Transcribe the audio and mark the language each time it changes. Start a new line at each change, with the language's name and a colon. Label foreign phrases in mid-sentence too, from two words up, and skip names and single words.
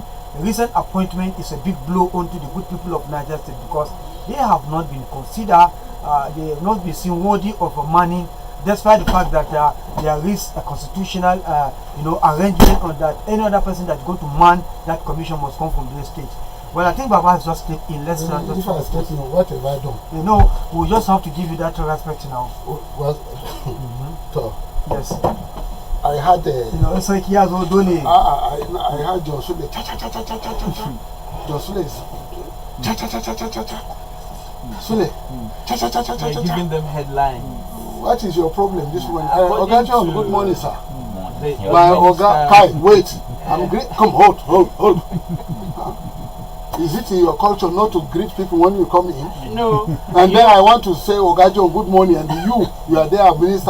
English: The recent appointment is a big blow onto the good people of Niger State because they have not been considered, they have not been seen worthy of money, despite the fact that there is a constitutional you know, arrangement on that any other person that's going to man that commission must come from the state. Well, I think Baba has just stepped in. Let's not just. If I step in, what have I done? You know, we just have to give you that respect now. Well, so yes. I had you know, it's like he has Odole. I had John Sule. Cha cha cha cha cha cha cha. John Sule is cha cha cha cha cha cha cha. Sule. Cha cha cha cha cha cha. Giving them headlines. What is your problem this morning? Oga John, good morning, sir. They My Oga, Kai, wait. I'm great. Come, hold. Is it in your culture not to greet people when you come in? No. And then I want to say, Oga John, good morning, and you are there, minister.